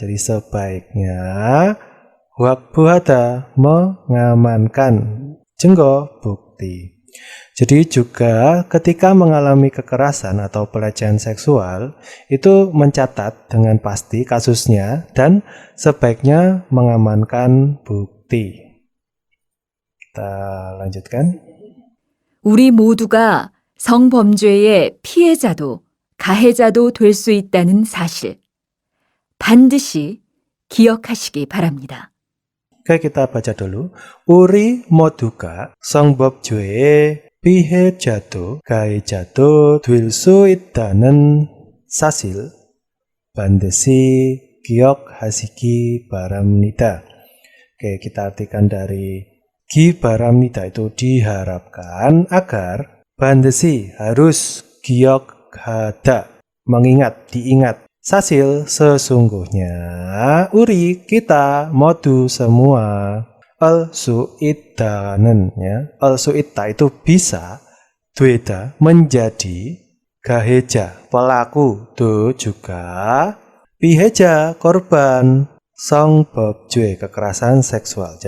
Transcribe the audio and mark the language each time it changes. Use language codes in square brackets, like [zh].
[id] Jadi sebaiknya 확보하다 mengamankan 증거 bukti. Jadi juga ketika mengalami kekerasan atau pelecehan seksual itu mencatat dengan pasti kasusnya dan sebaiknya mengamankan bukti. Kita lanjutkan. [ko] 우리 모두가 성범죄의 피해자도 가해자도 될 수 있다는 사실 반드시 기억하시기 바랍니다. [id] Oke, kita baca dulu. [ko] 우리 모두가 성범죄의 피해자도 가해자도 될 수 있다는 사실 반드시 기억하시기 바랍니다. [id] Oke, kita artikan dari 기바랍니다 itu diharapkan agar 반드시 harus 기억하다 mengingat, diingat. 사실 sesungguhnya 우리 kita modu semua al-su idda는, ya, al-su idda itu bisa 되다 menjadi gaheja pelaku itu juga piheja korban 성범죄 kekerasan seksual.